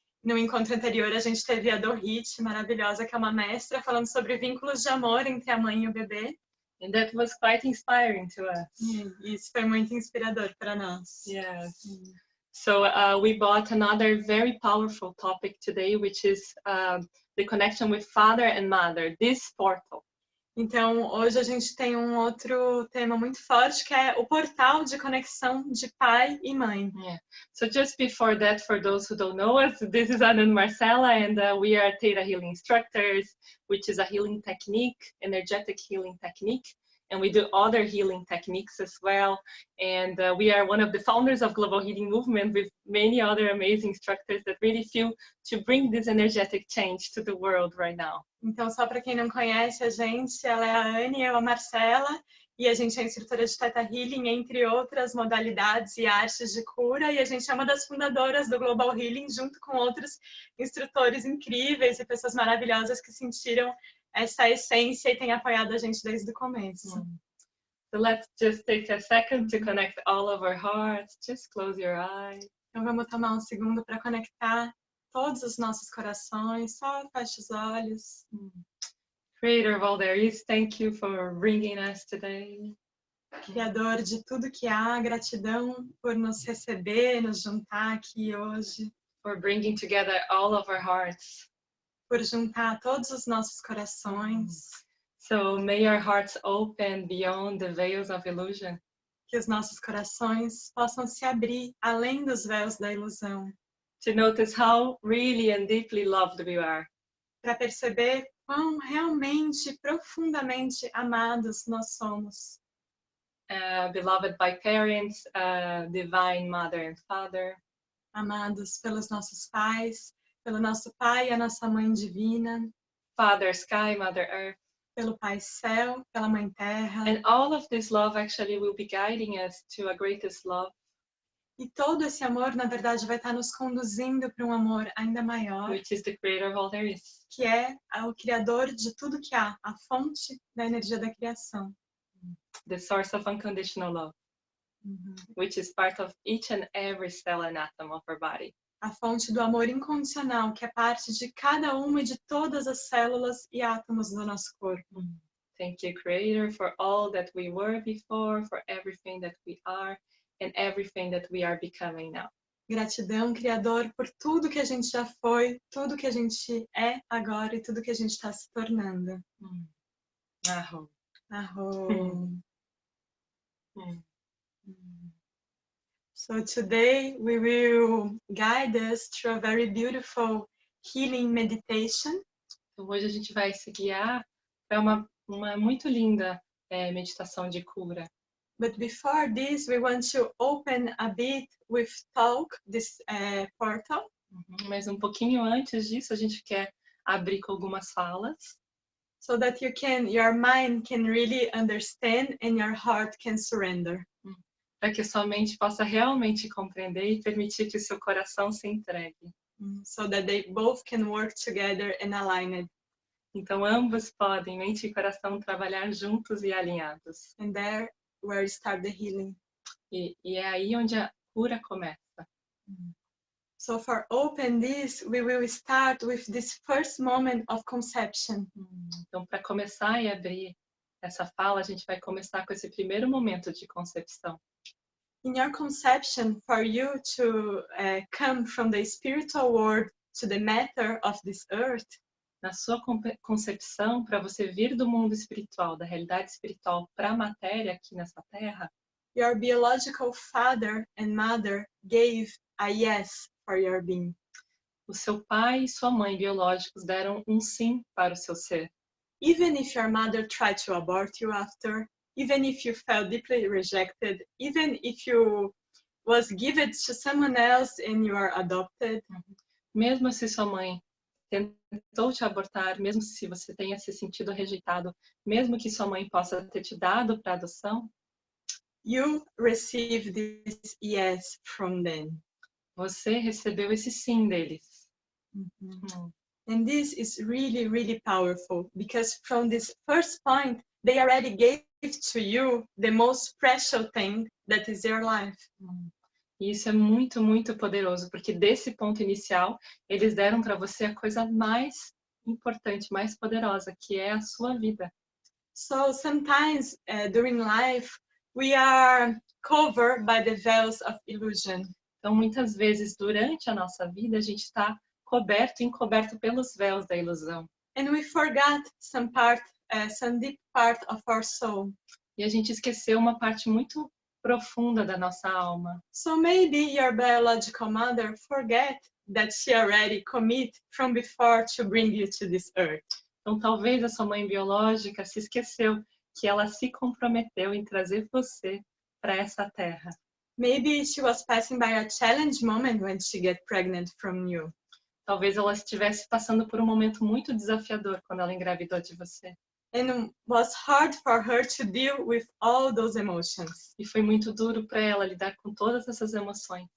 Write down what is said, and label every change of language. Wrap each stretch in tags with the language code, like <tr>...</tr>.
<pt>No encontro anterior, a gente teve a Dohit, maravilhosa, que é uma mestra, falando sobre vínculos de amor entre a mãe e o bebê.</pt> <en>And that was quite inspiring to us.</en> <pt>Isso foi muito inspirador para nós.</pt> <en>Yes. So we brought another very powerful topic today, which is the connection with father and mother, this portal.</en> <pt>Então, hoje a gente tem um outro tema muito forte, que é o portal de conexão de pai e mãe.</pt> <en>Yeah. So just before that, for those who don't know us, this is Ana and Marcela, and we are Theta Healing instructors, which is a healing technique, energetic healing technique. And we do other healing techniques as well. And we are one of the founders of Global Healing Movement with many other amazing instructors that really feel to bring this energetic change to the world right now.</en> <pt>Então, só para quem não conhece a gente, ela é a Anne e eu a Marcela, e a gente é instrutora de Theta Healing, entre outras modalidades e artes de cura, e a gente é uma das fundadoras do Global Healing, junto com outros instrutores incríveis e pessoas maravilhosas que sentiram essa essência e têm apoiado a gente desde o começo.</pt> <en>So let's just take a second to connect all of our hearts. Just close your eyes.</en> <pt>Então vamos tomar um segundo para conectar todos os nossos corações. Só feche os olhos.</pt> <en>Creator of all there is, thank you for bringing us today.</en> <pt>Criador de tudo que há, gratidão por nos receber, nos juntar aqui hoje.</pt> <en>For bringing together all of our hearts.</en> <pt>Por juntar todos os nossos corações.</pt> <en>So may our hearts open beyond the veils of illusion.</en> <pt>Que os nossos corações possam se abrir além dos véus da ilusão.</pt> <en>To notice how really and deeply loved we are.</en> <pt>Para perceber quão realmente, profundamente amados nós somos.</pt> <en>Beloved by parents, divine mother and father.</en> <pt>Amados pelos nossos pais, pelo nosso pai e a nossa mãe divina.</pt> <en>Father sky, mother earth.</en> <pt>Pelo pai céu, pela mãe terra.</pt> <en>And all of this love actually will be guiding us to a greatest love.</en> <pt>E todo esse amor, na verdade, vai estar nos conduzindo para um amor ainda maior.</pt> <en>Which is the creator of all there is.</en> <pt>Que é o criador de tudo que há, a fonte da energia da criação.</pt> <en>The source of unconditional love. Which is part of each and every cell and atom of our body.</en> <pt>A fonte do amor incondicional, que é parte de cada uma e de todas as células e átomos do nosso corpo.</pt> <en>Thank you, Creator, for all that we were before, for everything that we are, and everything that we are becoming now.</en> <pt>Gratidão, Criador, por tudo que a gente já foi, tudo que a gente é agora e tudo que a gente está se tornando. Aho. Aho.</pt> <en>So today we will guide us through a very beautiful healing meditation.</en> <pt>Então hoje a gente vai se guiar para uma muito linda meditação de cura.</pt> <en>But before this, we want to open a bit with talk, this portal.</en> <pt>Mas um pouquinho antes disso, a gente quer abrir com algumas falas.</pt> <en>So that your mind can really understand and your heart can surrender.</en> <pt>Para que sua mente possa realmente compreender e permitir que o seu coração se entregue.</pt> <en>So that they both can work together and aligned.</en> <pt>Então ambos podem, mente e coração, trabalhar juntos e alinhados.</pt> <en>And there where start the healing.</en> <pt>E é aí onde a cura começa.</pt> <en>So for open this, we will start with this first moment of conception.</en> <pt>Então para começar e abrir essa fala, a gente vai começar com esse primeiro momento de concepção.</pt> <en>In your conception, for you to come from the spiritual world to the matter of this earth,</en> <pt>na sua concepção, para você vir do mundo espiritual, da realidade espiritual para a matéria aqui nessa terra,</pt> <en>your biological father and mother gave a yes for your being.</en> <pt>O seu pai e sua mãe biológicos deram um sim para o seu ser.</pt> <en>Even if your mother tried to abort you after, even if you felt deeply rejected, even if you was given to someone else and you are adopted.</en> <pt>Mesmo se sua mãe tentou te abortar, mesmo se você tenha se sentido rejeitado, mesmo que sua mãe possa ter te dado para adoção,</pt> <en>you receive this yes from them.</en> <pt>Você recebeu esse sim deles.</pt> <en>And this is really, really powerful because from this first point, they already gave to you the most precious thing that is your life.</en> <pt>E isso é muito, muito poderoso, porque desse ponto inicial, eles deram para você a coisa mais importante, mais poderosa, que é a sua vida.</pt> <en>So sometimes during life, we are covered by the veils of illusion.</en> <pt>Então, muitas vezes, durante a nossa vida, a gente está encoberto pelos véus da ilusão.</pt> <en>And we forgot some deep part of our soul.</en> <pt>E a gente esqueceu uma parte muito profunda da nossa alma.</pt> <en>So maybe your biological mother forget that she already commit from before to bring you to this earth.</en> <pt>Então, talvez a sua mãe biológica se esqueceu que ela se comprometeu em trazer você para essa terra.</pt> <en>Maybe she was passing by a challenge moment when she get pregnant from you.</en> <pt>Talvez ela estivesse passando por um momento muito desafiador quando ela engravidou de você.</pt> <en>And was hard for her to deal with all those emotions.</en> <pt>E foi muito duro para ela lidar com todas essas emoções.</pt>